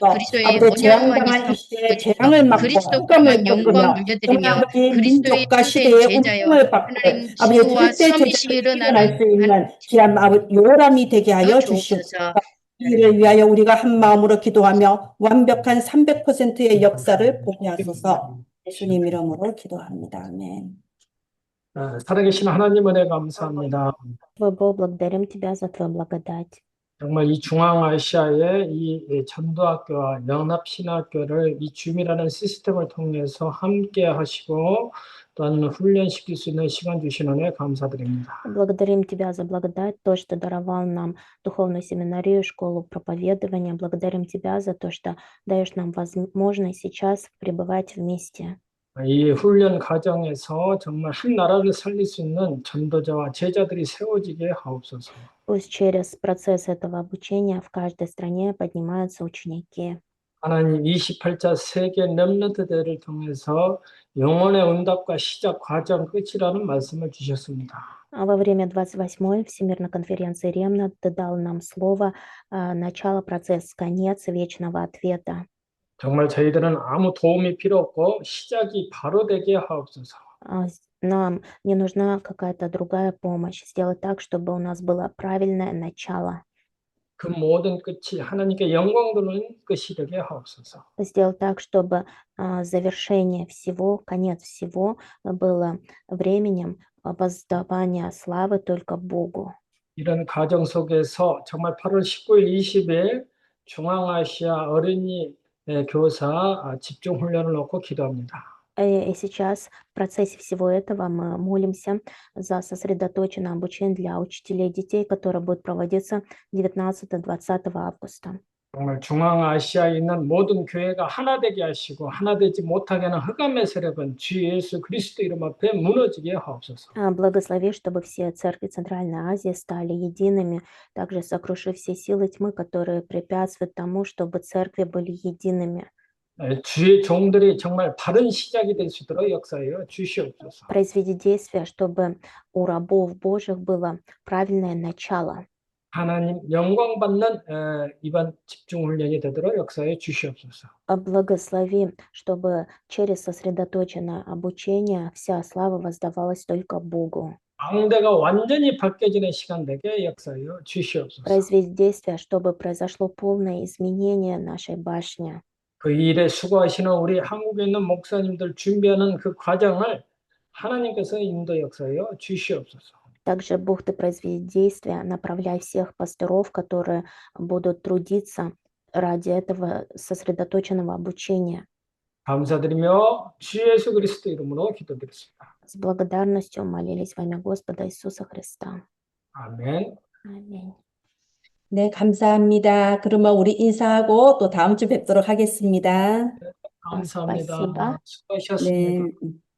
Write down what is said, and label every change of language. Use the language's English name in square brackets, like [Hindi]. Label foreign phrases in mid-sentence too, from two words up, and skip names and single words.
[Korean] 아버지 재앙당한 이 시대에 재앙을 막고 흑암을 꺾으며 정말 아버지 민족과 시대의 운명을 받고 아버지 절대 제자들이 일어날 수 있는 귀한 아버지 요람이 되게 하여 주시옵소서. 이를 위하여 우리가 한 마음으로 기도하며 완벽한 300%의 역사를 보게 하소서. 예수님 이름으로 기도합니다. 아멘. 살아계신 하나님 은혜 감사합니다. [Russian] Твой Бог, благодарим Тебя за Твою благодать. [Korean] 정말 이 중앙아시아의 이 전도학교와 연합신학교를 이 줌이라는 시스템을 통해서 함께 하시고 또한 훈련시킬 수 있는 시간 주신 은혜 감사드립니다. [Russian] Благодарим Тебя за благодать, то, что даровал нам духовную семинарию, школу проповедования. Благодарим Тебя за то, что даешь нам возможность сейчас пребывать вместе. [Korean] 이 훈련 과정에서 정말 한 나라를 살릴 수 있는 전도자와 제자들이 세워지게 하옵소서. [Russian] Пусть через процесс этого обучения в каждой стране поднимаются ученики. [Korean] 하나님 28차 세계 렘넌트 대회를 통해서 영혼의 응답과 시작 과정 끝이라는 말씀을 주셨습니다. [Russian] Во время 28-й Всемирной конференции Ремнант Ты дал нам слово начало процесса, конец вечного ответа. [Korean] 정말 저희들은 아무 도움이 필요 없고 시작이 바로 되게 하옵소서. [Russian] Нам не нужна какая-то другая помощь. Сделать так, чтобы у нас было правильное начало. [Korean] 그 모든 끝이 하나님께 영광 돌리는 끝이 되게 하옵소서. [Russian] Сделал так, чтобы завершение всего, конец всего было временем воздавания славы только Богу. [Korean] 이런 과정 속에서 정말 8월 19일, 20일 중앙아시아 어린이 교사 집중 훈련을 놓고 기도합니다. [Russian] И сейчас в процессе всего этого мы молимся за сосредоточенное обучение для учителей детей, которое будет проводиться 19-20 августа. [Korean] 정말 중앙아시아에 있는 모든 교회가 하나 되게 하시고 하나 되지 못하게 하는 흑암의 세력은 주 예수 그리스도 이름 앞에 무너지게 하옵소서. [Russian] Благослови, чтобы все церкви Центральной Азии стали едиными, также сокрушив все силы тьмы, которые препятствуют тому, чтобы церкви были едиными. [Korean] 주의 종들이 정말 바른 시작이 될 수 있도록 역사하여 주시옵소서. [Russian] Произведи действия, чтобы у рабов Божьих было правильное начало. [Korean] 하나님 영광 받는 이번 집중 훈련이 되도록 역사해 주시옵소서. [Russian] Благослови, чтобы через сосредоточенное обучение вся слава воздавалась только Богу. [Korean] 망대가 완전히 벗겨지는 시간 되게 역사하여 주시옵소서. [Russian] Произведи действия, чтобы произошло полное изменение нашей башни. [Korean] 그 일에 수고하시는 우리 한국에 있는 목사님들 준비하는 그 과정을 하나님께서 인도 역사하여 주시옵소서. [Russian] Также, Бог, Ты произведи действия, направляй всех пасторов, которые будут трудиться ради этого сосредоточенного обучения. [Korean] 감사드리며 주 예수 그리스도 이름으로 기도드렸습니다. [Russian] С благодарностью молились во имя Господа Иисуса Христа. [Korean] 아멘. [Russian] Аминь. [Korean] 네, 감사합니다. 그러면 우리 인사하고 또 다음 주 뵙도록 하겠습니다. 감사합니다. [Russian] Спасибо. [Korean] 수고하셨습니다. 네.